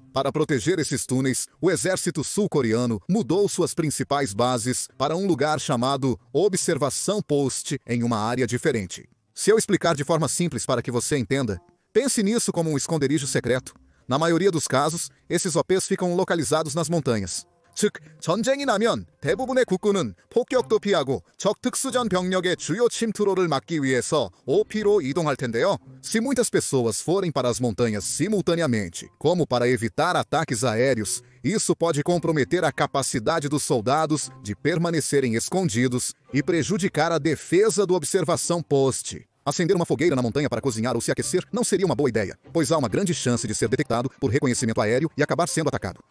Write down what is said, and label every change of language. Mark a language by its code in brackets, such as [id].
[pt] Para proteger esses túneis, o exército sul-coreano mudou suas principais bases para um lugar chamado Observação Post em uma área diferente. Se eu explicar de forma simples para que você entenda, pense nisso como um esconderijo secreto. Na maioria dos casos, esses OPs ficam localizados nas montanhas. [ko] 즉, 전쟁이 나면 대부분의 국군은 폭격도 피하고 적 특수전 병력의 주요 침투로를 막기 위해서 OP로 이동할 텐데요. [pt] Se muitas pessoas forem para as montanhas simultaneamente, como para evitar ataques aéreos, isso pode comprometer a capacidade dos soldados de permanecerem escondidos e prejudicar a defesa do Observação Post. Acender uma fogueira na montanha para cozinhar ou se aquecer não seria uma boa ideia, pois há uma grande chance de ser detectado por reconhecimento aéreo e acabar sendo atacado.